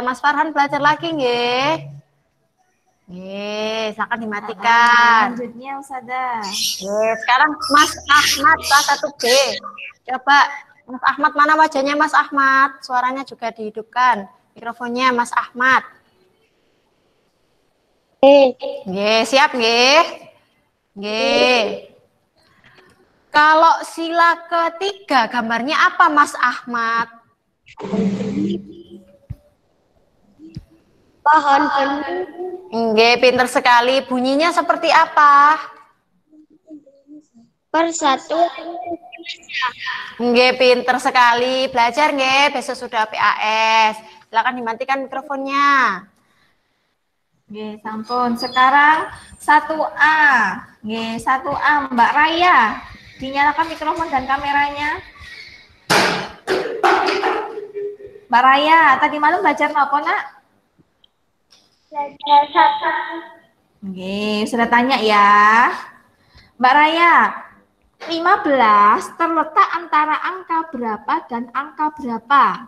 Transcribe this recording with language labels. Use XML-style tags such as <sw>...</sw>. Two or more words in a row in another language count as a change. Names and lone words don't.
<id>Mas Farhan belajar lagi nggih. Nggih, silakan dimatikan. Lanjutnya Ustazah. Nggih, sekarang Mas Ahmad kelas 1B. Coba Mas Ahmad, mana wajahnya Mas Ahmad? Suaranya juga dihidupkan. Mikrofonnya Mas Ahmad. Nggih, siap nggih? Nggih. Kalau sila ketiga gambarnya apa Mas Ahmad? Pohon benih. Nggih, pinter sekali. Bunyinya seperti apa? Persatuan. Nggih, pinter sekali. Belajar nggih, besok sudah PAS. Silakan dimatikan mikrofonnya. Nggih, sampun. Sekarang 1A. Nggih, 1A Mbak Raya. Dinyalakan mikrofon dan kameranya. Mbak Raya, tadi malam belajar apa, Nak? Belajar satu. Oke, sudah tanya ya. Mbak Raya, 15 terletak antara angka berapa dan angka berapa?</id>